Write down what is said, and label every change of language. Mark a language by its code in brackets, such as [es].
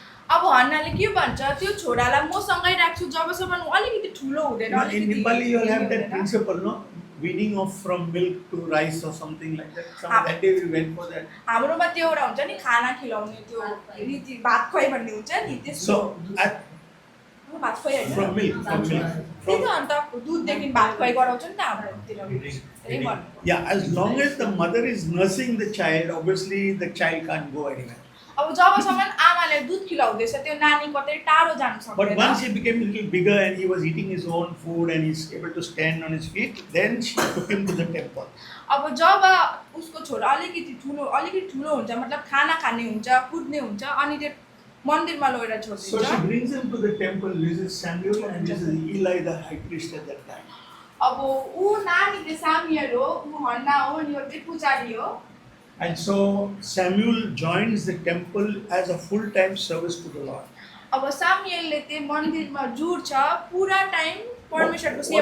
[ne] अब हन्नाले के भन्छ त्यो छोरालाई म सँगै राख्छु जबसम्म उ अलिकति ठुलो हुँदैन [en] In Nepali you will have that principle, no? Weaning off from milk to rice or something like that. That day we went for that. [ne] हाम्रोमा त्यो एउटा हुन्छ नि खाना खिलाउने त्यो रीति भात खुवाइ भन्ने हुन्छ नि त्यस्तो [en] So [ne] भात खुवाइ हैन [en] from milk. [ne] त्यही त अन्त दुधदेखि भात खुवाइ गराउँछ नि त हाम्रोतिर [en] Yeah, as long as the mother is nursing the child, obviously the child can't go anywhere. [ne] अब जबसम्म आमाले दुध खिलाउँदैछ त्यो नानी कतै टाढो जान [en] But [ne] सक्दैन [en] once he became a little bigger and he was eating his own food and he's able to stand on his feet, then she took him to the temple. [ne] अब जब उसको छोरा अलिकति ठुलो हुन्छ मतलब खाना खाने हुन्छ कुद्ने हुन्छ अनि त्यो मन्दिरमा लगेर [en] So [ne] छोड्दिन्छ [en] she brings him to the temple. This is Samuel and this is Eli, the high priest at that time. [ne] अब ऊ नानी चाहिँ सामियल हो ऊ हन्ना हो अनि यो चाहिँ पुजारी हो [en] And so Samuel joins the temple as a full-time service to the Lord. [ne] अब सामियलले चाहिँ मन्दिरमा जुड्छ पुरा टाइम परमेश्वरको सेवा